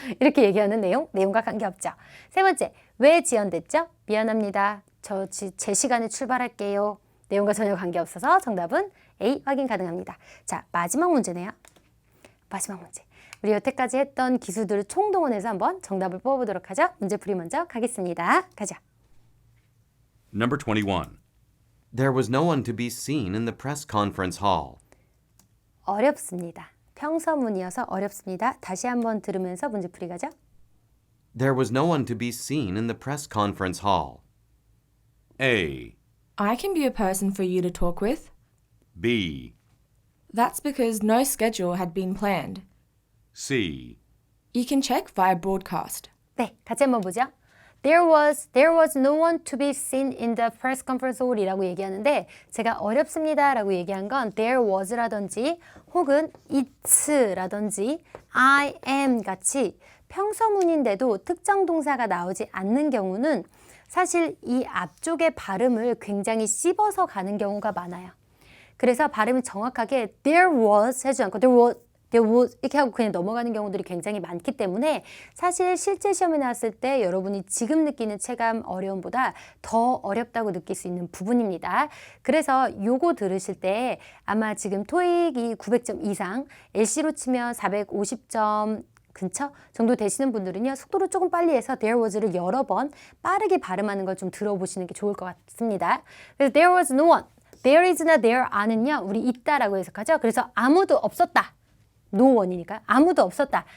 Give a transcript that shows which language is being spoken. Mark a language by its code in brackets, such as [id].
[ko] 이렇게 얘기하는 내용과 관계없죠. 세 번째, 왜 지연됐죠? 미안합니다. 제 시간에 출발할게요. 내용과 전혀 관계없어서 정답은 A 확인 가능합니다. 자, 마지막 문제네요. 마지막 문제. 우리 여태까지 했던 기술들을 총동원해서 한번 정답을 뽑아보도록 하죠. 문제풀이 먼저 가겠습니다. 가자. [en] Number 21. There was no one to be seen in the press conference hall. [ko] 어렵습니다. 평서문이어서 어렵습니다. 다시 한번 들으면서 문제풀이 가죠. [en] There was no one to be seen in the press conference hall. A. I can be a person for you to talk with. B. That's because no schedule had been planned. C. You can check via broadcast. [ko] 네, 같이 한번 보죠. [en] There was no one to be seen in the press conference hall [ko] 이라고 얘기하는데 제가 어렵습니다라고 얘기한 건 there was라든지 혹은 it라든지 I am 같이 평서문인데도 특정 동사가 나오지 않는 경우는 사실 이 앞쪽의 발음을 굉장히 씹어서 가는 경우가 많아요. 그래서 발음을 정확하게 there was 해주지 않고 there was 이렇게 하고 그냥 넘어가는 경우들이 굉장히 많기 때문에 사실 실제 시험에 나왔을 때 여러분이 지금 느끼는 체감 어려움보다 더 어렵다고 느낄 수 있는 부분입니다. 그래서 요거 들으실 때 아마 지금 토익이 900점 이상, LC로 치면 450점 근처 정도 되시는 분들은요. 속도를 조금 빨리 해서 there was를 여러 번 빠르게 발음하는 걸 좀 들어보시는 게 좋을 것 같습니다. 그래서 [en] there was no one, [ko] there is나 there are는요. 우리 있다라고 해석하죠. 그래서 아무도 없었다. no one이니까 아무도 없었다.